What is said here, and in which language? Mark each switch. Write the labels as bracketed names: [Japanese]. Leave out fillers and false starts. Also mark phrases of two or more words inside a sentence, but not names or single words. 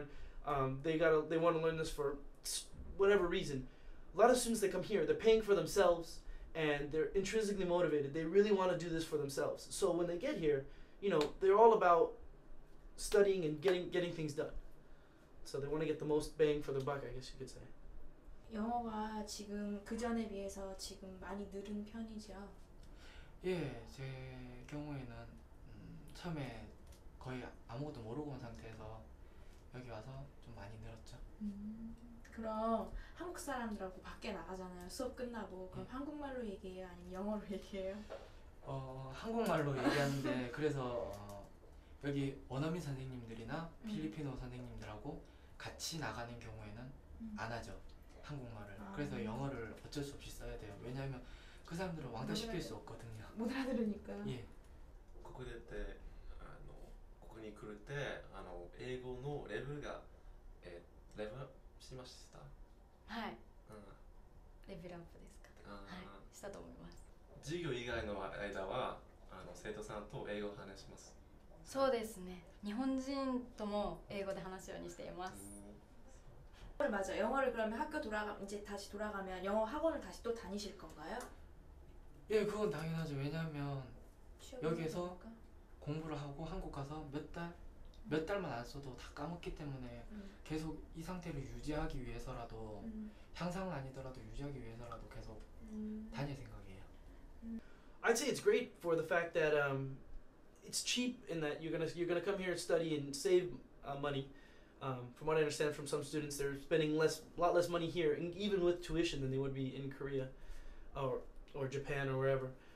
[English] They want to learn this for whatever reason. A lot of students that come here, they're paying for themselves, and they're intrinsically motivated. They really want to do this for themselves. So when they get here, they're all about studying and getting things done. So they want to get the most bang for their buck, I guess you could say. [Korean] 영어가 지금 그 전에 비해서 지금 많이 늘은 편이죠. 예, 제 경우에는 처음에 거의 아무것도 모르고 온 상태에서 여기 와서 좀 많이 늘었죠. 그럼 한국 사람들하고 밖에 나가잖아요. 수업 끝나고. 그럼 한국말로 얘기해요? 아니면 영어로 얘기해요? 한국말로 얘기하는데 그래서 여기 원어민 선생님들이나 필리핀어 선생님들하고 같이 나가는 경우에는 안 하죠. 한국말을. 그래서 영어를 어쩔 수 없이 써야 돼요. 왜냐하면 그 사람들은 왕따 시킬 수 없거든요. 못 알아들으니까. 예. [Japanese] ここに来るって英語のレベルがレベルアップしました。はい。レベルアップですか。はい。したと思います。授業以外の間は生徒さんと英語を話します。そうですね. 日本人とも英語で話すようにしています. [Korean] 맞아. 영어를 그러면 이제 다시 돌아가면 영어 학원을 다시 또 다니실 건가요? 예, 그건 당연하죠. 왜냐하면 여기에서 공부를 하고 한국 가서 몇 달만 안 써도 다 까먹기 때문에 계속 이 상태를 유지하기 위해서라도 향상은 아니더라도 유지하기 위해서라도 계속 다닐 생각이에요. [English] I'd say it's great for the fact that it's cheap in that you're gonna come here and study and save money. From what I understand from some students, they're spending a lot less money here, even with tuition, than they would be in Korea, or Japan or wherever.